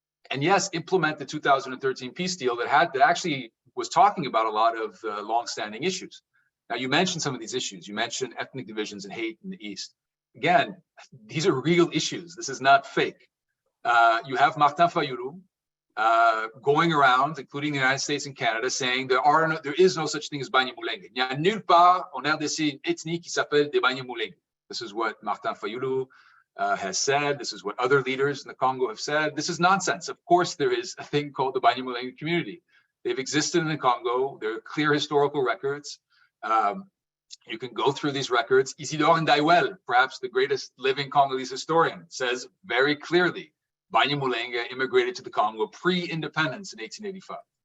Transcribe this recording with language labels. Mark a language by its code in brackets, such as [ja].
[en] And yes, implement the 2013 peace deal that actually was talking about a lot of longstanding issues. Now, you mentioned some of these issues. You mentioned ethnic divisions and hate in the East. Again, these are real issues. This is not fake. You have Martin Fayulu going around, including the United States and Canada, saying there is no such thing as Banyamulenge. [fr] Il n'y a nulle part en RDC une ethnie qui s'appelle des Banyamulenge. [en] This is what Martin Fayulu has said. This is what other leaders in the Congo have said. This is nonsense. Of course, there is a thing called the Banyamulenge community. They've existed in the Congo. There are clear historical records. You can go through these records. Isidore Ndaiwel, perhaps the greatest living Congolese historian, says very clearly, Banyamulenge immigrated to the Congo pre-independence in 1885.